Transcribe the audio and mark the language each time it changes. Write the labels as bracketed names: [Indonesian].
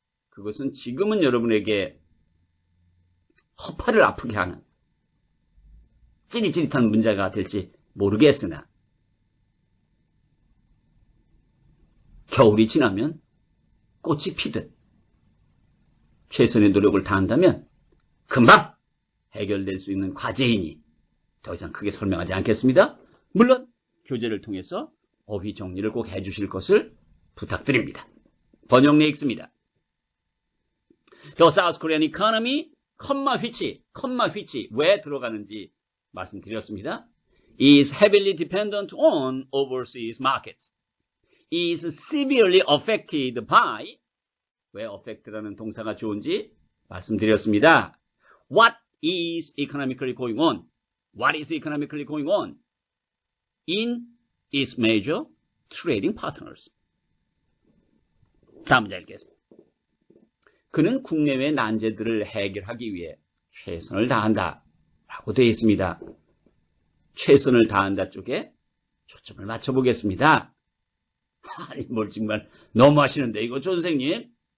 [Korean] 그것은 지금은 여러분에게 허파를 아프게 하는 찌릿찌릿한 문제가 될지 모르겠으나 겨울이 지나면 꽃이 피듯 최선의 노력을 다한다면 금방 해결될 수 있는 과제이니 더 이상 크게 설명하지 않겠습니다. 물론 교재를 통해서 어휘 정리를 꼭 해주실 것을 부탁드립니다. 번역내 읽습니다. [English] The South Korean economy, which [Korean] 왜 들어가는지 말씀드렸습니다. [English] is heavily dependent on overseas markets. is severely affected by [Korean] 왜 affect라는 동사가 좋은지 말씀드렸습니다. [English] What is economically going on? What is economically going on in its major trading partners? [Korean] 다음 문제 읽겠습니다. 그는 국내외 난제들을 해결하기 위해 최선을 다한다 라고 되어 있습니다. 최선을 다한다 쪽에 초점을 맞춰보겠습니다. 아니 뭘 정말 너무 하시는데 이거 조 선생님.